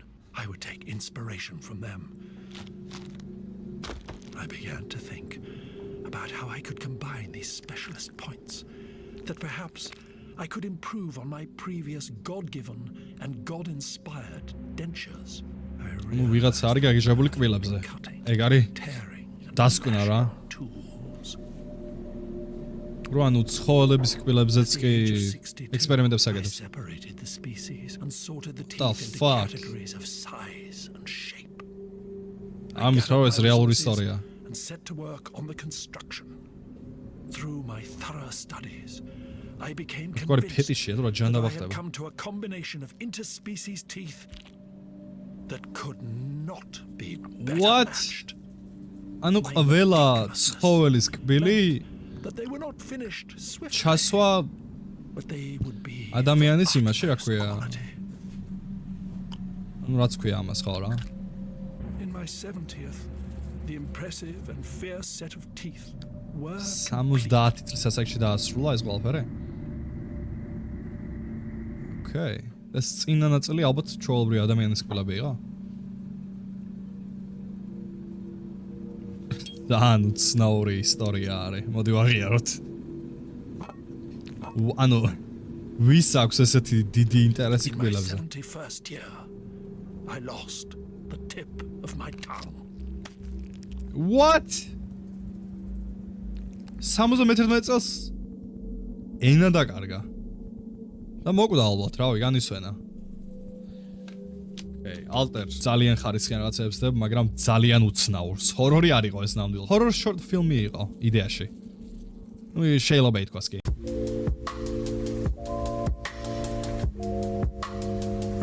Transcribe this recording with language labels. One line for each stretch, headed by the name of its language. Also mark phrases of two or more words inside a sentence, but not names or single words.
English: I would take inspiration from them. I began to think about how I could combine these specialist points, that perhaps I could improve on my previous God-given and God-inspired dentures. I
Georgian: ნუ ვიღაცა არის გაგიჟებული კბილებზე. ეგ არის
English: tearing and
Georgian: დასკვნა რა.
English: mashing tools.
Georgian: რო ანუ ცხოველების კბილებზეც
English: At
Georgian: კი
English: the age of 62,
Georgian: ექსპერიმენტებს
English: I
Georgian: აკეთებს.
English: separated the species and sorted the teeth The into fuck? categories of size and shape.
Georgian: ამის რა ეს რეალური ისტორია.
English: And set to work on the construction. Through my thorough studies, I became
Georgian: თქვარი
English: convinced
Georgian: ფეტიშია თუ რა
English: that
Georgian: ჯანდა
English: I had
Georgian: ბახტება.
English: come to a combination of interspecies teeth that could not be better What? matched.
Georgian: ანუ ყველა ცხოველის კბილი
English: That they were not finished swiftly,
Georgian: ჩასვა
English: but they would be
Georgian: ადამიანის
English: of
Georgian: იმაში, რა
English: utmost
Georgian: ქვია.
English: quality.
Georgian: ანუ რაც ქვია ამას ხო რა.
English: In my 70th, the impressive and fierce set of teeth were
Georgian: 70 წლის ასაკში დაასრულა ეს ყველაფერი.
English: Okay.
Georgian: ეს წინა ნაწილი ალბათ ჩვეულებრივი ადამიანის კბილები იყო. ძალიან უცნაური ისტორია არის. მოდი ვაღიაროთ. ანუ ვის აქვს ესეთი დიდი ინტერესი
English: in my
Georgian: კბილებზე?
English: 71st year. I lost the tip of my tongue.
Georgian: What? 71 წელს ენა დაკარგა. და მოკვდა ალბათ, რავი, განისვენა. Okay, alter ძალიან ხარისხიან რაღაცებს დებო, მაგრამ ძალიან უცნაურს. ჰორორი არ იყო ეს ნამდვილად. ჰორორ
English: short film-ი
Georgian: იყო იდეაში. ნუ შეიძლება ითქვას კი.